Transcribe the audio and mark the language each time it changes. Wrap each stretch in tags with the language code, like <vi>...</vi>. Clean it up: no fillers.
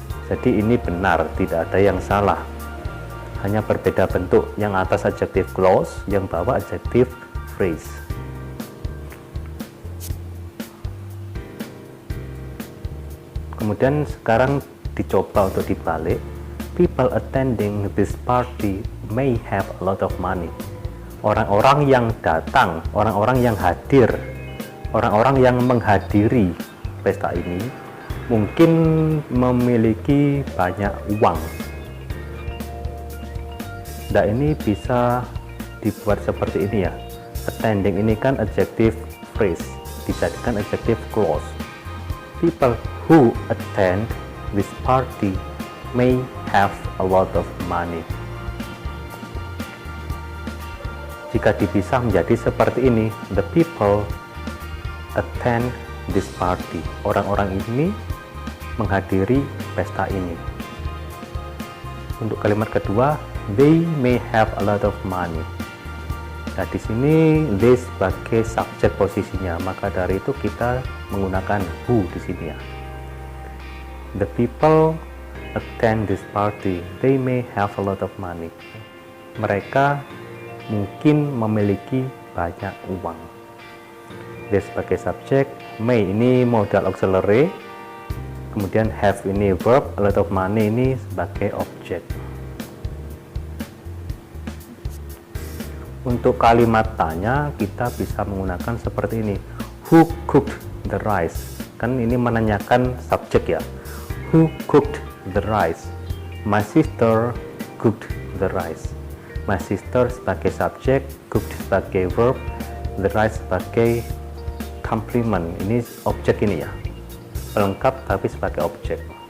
<id>Jadi ini benar, tidak ada yang salah. Hanya berbeda bentuk, yang atas adjective clause, yang bawah adjective phrase. Kemudian sekarang dicoba untuk dibalik.</id> <en>People attending this party may have a lot of money.</en> <id>Orang-orang yang datang, orang-orang yang hadir, orang-orang yang menghadiri pesta ini mungkin memiliki banyak uang. Nah, ini bisa dibuat seperti ini ya. Attending ini kan adjective phrase, dijadikan adjective clause.</id> <en>People who attend this party may have a lot of money.</en> <id>Jika dipisah menjadi seperti ini,</id> <en>the people attend this party.</en> <id>Orang-orang ini menghadiri pesta ini. Untuk kalimat kedua,</id> <en>they may have a lot of money.</en> <id>Nah, di sini they sebagai subjek posisinya, maka dari itu kita menggunakan who di sini ya.</id> <en>The people attend this party, they may have a lot of money.</en> <id>Mereka mungkin memiliki banyak uang. They sebagai subjek, may ini modal auxiliary, kemudian have ini verb,</id> <en>a lot of money</en> <id>ini sebagai objek. Untuk kalimat tanya kita bisa menggunakan seperti ini,</id> <en>who cooked the rice.</en> <id>Kan ini menanyakan subjek ya,</id> <en>who cooked the rice. My sister cooked the rice.</en> <id>My sister sebagai subjek, cooked sebagai verb, the rice sebagai complement, ini objek ini ya, pelengkap tapi sebagai objek.</id>